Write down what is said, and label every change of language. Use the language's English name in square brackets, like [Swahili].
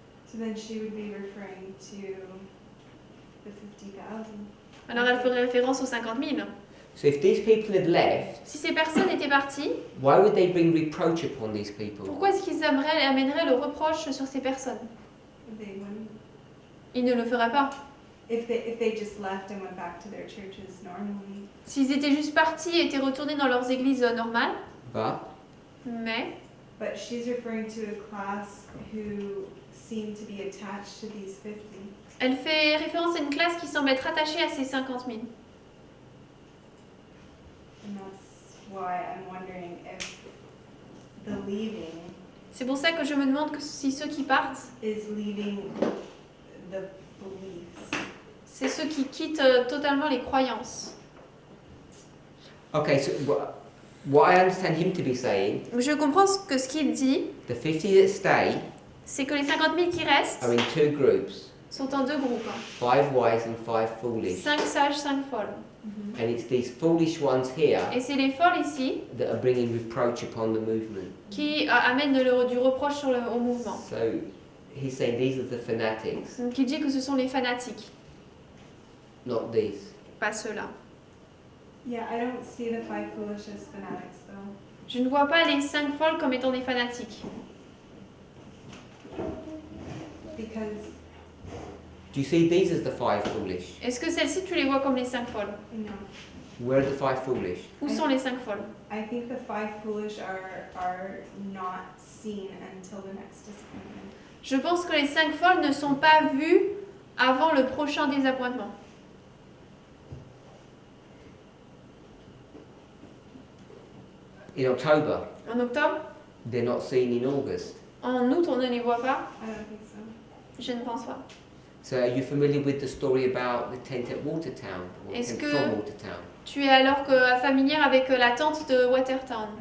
[English] So then she would be referring to the 50,000. [French] Alors elle ferait référence aux 50 000. [English] So if these people had left, [French] Si ces personnes étaient parties, [English] why would they bring reproach upon these people? [French] pourquoi est-ce qu'ils amèneraient le reproche sur ces personnes? [English] They wouldn't. [French] Ils ne le feraient pas. [English] If they just left and went back to their churches normally. [French] S'ils étaient juste partis et étaient retournés dans leurs églises normales, [English] But [French] mais [English] she's referring to a class who seem to be attached to these 50. [French] elle fait référence à une classe qui semble être attachée à ces 50 000. [English] And that's why I'm wondering if the leaving [French] C'est pour ça que je me demande que si ceux qui partent, [English] is leaving the beliefs. [French] c'est ceux qui quittent totalement les croyances. [English] okay, so what I understand him to be saying, [French] Je comprends ce qu'il dit, [English] the 50 that stay [French] c'est que les 50 000 qui restent [English] are in two groups, [French] sont en deux groupes. [English] 5 wise and 5 foolish. [French] 5 sages, 5 folles. [English] And it's these foolish ones here [French] Et c'est les folles ici [English] that are bringing reproach upon the movement. [French] qui amènent du reproche au mouvement. [English] So he's saying these are the fanatics, [French] Donc il dit que ce sont les fanatiques, [English] not these. [French] pas ceux-là. [English] Yeah, I don't see the 5 foolish as fanatics though. [French] Je ne vois pas les 5 folles comme étant des fanatiques. [English] Because Do you see these as the 5 foolish? [French] Est-ce que celles-ci, tu les vois comme les 5 folles? [English] no, Where are the 5 foolish? [French] Où sont les 5 folles? [English] I think the 5 foolish are not seen until the next disappointment. [French] Je pense que les 5 folles ne sont pas vues avant le prochain désappointement. [English] In October, [French] En octobre? [English] they're not seen in August. [French] En août, on ne les voit pas? [English] I don't think so. [French] Je ne pense pas. [English] So are you familiar with the story about the tent at Watertown? Or [French] Est-ce [English] tent [French] que- [English] from Watertown? [French] Tu es alors familière avec la tente de Watertown.